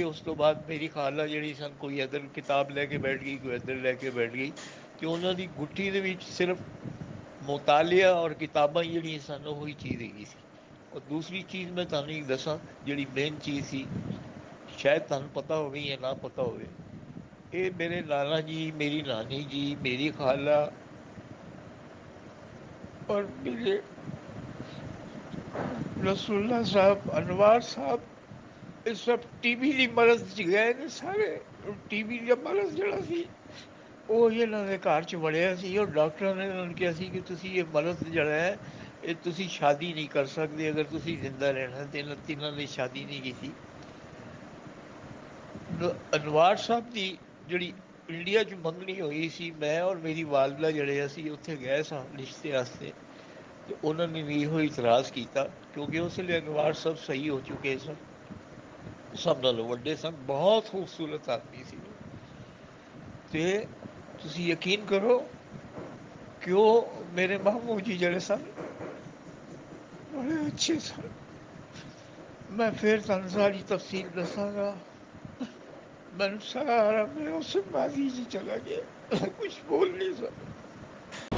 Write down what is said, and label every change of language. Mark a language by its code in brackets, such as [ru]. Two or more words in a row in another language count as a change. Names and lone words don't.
[pa] ਉਸ ਤੋਂ ਬਾਅਦ ਮੇਰੀ ਖਾਲਾ ਜਿਹੜੀ ਸਨ, ਕੋਈ ਇੱਧਰ ਕਿਤਾਬ ਲੈ ਕੇ ਬੈਠ ਗਈ, ਕੋਈ ਇੱਧਰ ਲੈ ਕੇ ਬੈਠ ਗਈ, ਅਤੇ ਉਹਨਾਂ ਦੀ ਗੁੱਟੀ ਦੇ ਵਿੱਚ ਸਿਰਫ ਮੁਤਾਲਿਆ ਔਰ ਕਿਤਾਬਾਂ ਜਿਹੜੀਆਂ ਸਨ ਉਹੀ ਚੀਜ਼ ਹੈਗੀ ਸੀ। ਔਰ ਦੂਸਰੀ ਚੀਜ਼ ਮੈਂ ਤੁਹਾਨੂੰ ਇੱਕ ਦੱਸਾਂ ਜਿਹੜੀ ਮੇਨ ਚੀਜ਼ ਸੀ, ਸ਼ਾਇਦ ਤੁਹਾਨੂੰ ਪਤਾ ਹੋਵੇ ਜਾਂ ਨਾ ਪਤਾ ਹੋਵੇ, ਇਹ ਮੇਰੇ ਨਾਨਾ ਜੀ, ਮੇਰੀ ਨਾਨੀ ਜੀ, ਮੇਰੀ ਖਾਲਾ اور میرے رسول صاحب انوار صاحب یہ سب ٹی بی دی مرض گئے نے سارے. ٹی بی کا مرض جڑا سی وہ انہوں نے گھر چ وڑیا سی اور ڈاکٹر نے انہوں نے کہا سی کہ تسی یہ مرض جڑا ہے یہ تسی شادی نہیں کر سکتے اگر تسی زندہ رہنا. [ur] تینوں نے شادی نہیں کی تھی. [pa] انوار صاحب دی جڑی انڈیا چ منگنی ہوئی سی, میں اور میری والدہ جڑے اسی اتنے گئے سا رشتے واسطے, تو انہوں نے بھی یہ اعتراض کیتا کیونکہ اس لیے انوار صاحب صحیح ہو چکے سن, سب نالوں وڈے سن, بہت خوبصورت آدمی سی. تے تسی یقین کرو کہ وہ میرے ماموں جی جڑے سن بڑے اچھے سن. میں پھر تنہوں ساری تفصیل دساں گا. [ur] میں سارا میں اس ماضی سے چلا گیا, کچھ بول نہیں سکتا.